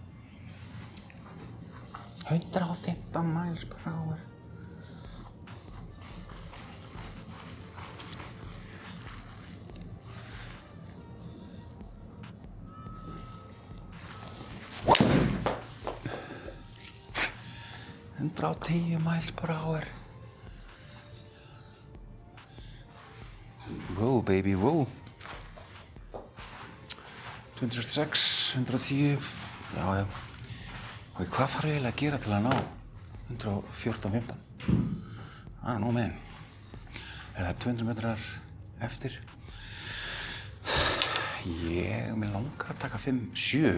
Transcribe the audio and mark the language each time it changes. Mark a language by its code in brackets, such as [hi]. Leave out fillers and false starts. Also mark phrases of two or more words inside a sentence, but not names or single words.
[en] 115 miles per hour. Á 10 miles per hour. Roll, baby, roll. 266, 110, [is] já. Og hvað þarf ég eiginlega að gera til að ná 114-15? Það er nóg með henn. Það er 200 metrar eftir. Mér langar að taka 5, 7.